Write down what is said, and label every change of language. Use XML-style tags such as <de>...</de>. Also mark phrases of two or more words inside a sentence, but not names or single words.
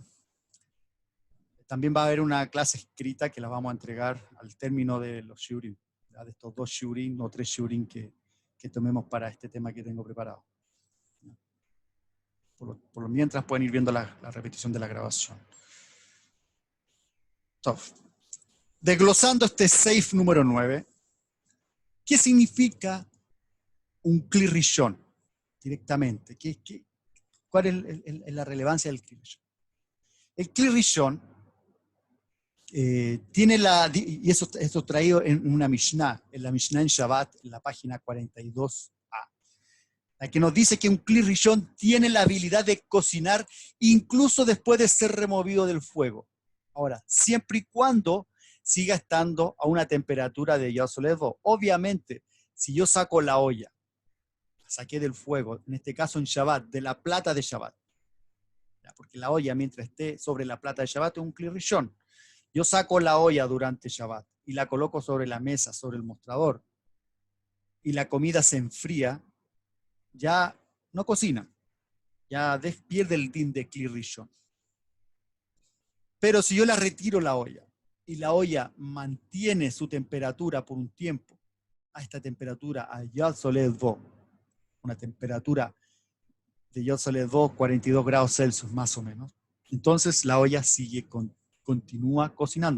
<es>También va a haber una clase escrita que la vamos a entregar al término de los shiurim, de estos 2 shiurim o 3 shiurim que tomemos para este tema que tengo preparado. Por lo mientras pueden ir viendo la repetición de la grabación. Entonces, desglosando este seif número 9, ¿qué significa un</es> <he>כלי ראשון?</he> <es>Directamente. ¿Cuál es la relevancia del</es> <he>כלי ראשון?</he> <es>El</es> <he>כלי ראשון</he> <es>tiene y eso traído en una Mishnah, en la Mishnah en Shabbat, en la página 42a, la que nos dice que un</es> <he>כלי ראשון</he> <es>tiene la habilidad de cocinar incluso después de ser removido del fuego. Ahora, siempre y cuando siga estando a una temperatura de Yasolevo. Obviamente, si yo saco la olla, la saqué del fuego, en este caso en Shabbat, de la plata de Shabbat, porque la olla mientras esté sobre la plata de Shabbat es un</es> <he>כלי ראשון.</he> <es>Yo saco la olla durante Shabbat y la coloco sobre la mesa, sobre el mostrador, y la comida se enfría, ya no cocina, ya pierde el din de</es> <he>כלי ראשון.</he> <es>Pero si yo la retiro la olla, y la olla mantiene su temperatura por un tiempo, a esta temperatura, a</es> <he>יד סולדת בו,</he> <es>una temperatura de</es> <he>יד סולדת בו,</he> <es>42 grados Celsius más o menos, entonces la olla continúa cocinando.</es>